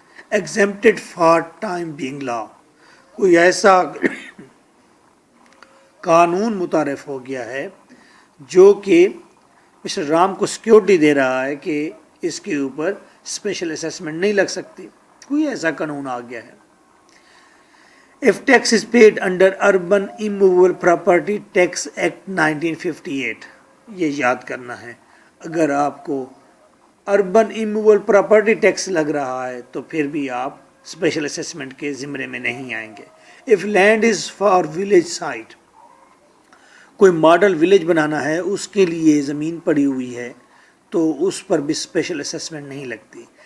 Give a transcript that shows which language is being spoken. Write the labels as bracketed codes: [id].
[en] exempted for time being law, [ur] کوئی ایسا قانون متعارف ہو گیا ہے جو کہ مسٹر رام کو سیکیورٹی دے رہا ہے کہ اس کے اوپر اسپیشل اسیسمنٹ نہیں لگ سکتی، کوئی ایسا قانون آ گیا ہے. [en] If tax is paid under Urban Immovable Property Tax Act 1958، [ur] یہ یاد کرنا ہے. اگر آپ کو اربن ایموول پراپرٹی ٹیکس لگ رہا ہے تو پھر بھی آپ اسپیشل اسیسمنٹ کے زمرے میں نہیں آئیں گے. [en] If land is for village site، [ur] کوئی ماڈل ولیج بنانا ہے، اس کے لیے زمین پڑی ہوئی ہے تو اس پر بھی اسپیشل اسیسمنٹ نہیں لگتی.